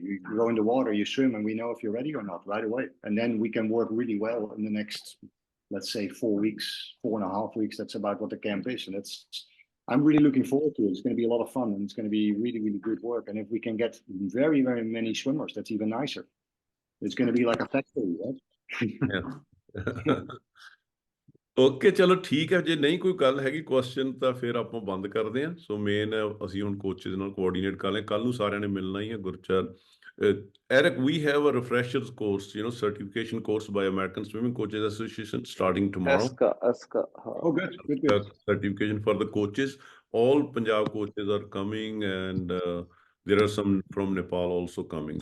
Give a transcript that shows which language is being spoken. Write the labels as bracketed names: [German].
[English] You go in the water, you swim, and we know if you're ready or not right away. And then we can work really well in the next, let's say, 4 weeks, 4.5 weeks. That's about what the camp is, and I'm really looking forward to it. It's going to be a lot of fun, and it's going to be really good work. And if we can get very many swimmers, that's even nicer. It's going to be like a factory, right? Yeah. [Punjabi] Okay, ਚਲੋ ਠੀਕ ਹੈ। ਜੇ ਨਹੀਂ ਕੋਈ ਗੱਲ ਹੈਗੀ question ਤਾਂ ਫਿਰ ਆਪਾਂ ਬੰਦ ਕਰਦੇ ਹਾਂ। ਸੋ ਮੇਨ ਅਸੀਂ ਹੁਣ ਕੋਚਿਸ ਨਾਲ ਕੋਆਰਡੀਨੇਟ ਕਰ ਲਏ, ਕੱਲ ਨੂੰ ਸਾਰਿਆਂ ਨੇ ਮਿਲਣਾ ਹੀ ਹੈ। [English] Gurcharan, Eric, we have a refreshers course, certification course by American Swimming Coaches Association starting tomorrow. ASCA. Oh, good. Certification for the coaches. All Punjab coaches are coming, and there are some from Nepal also coming.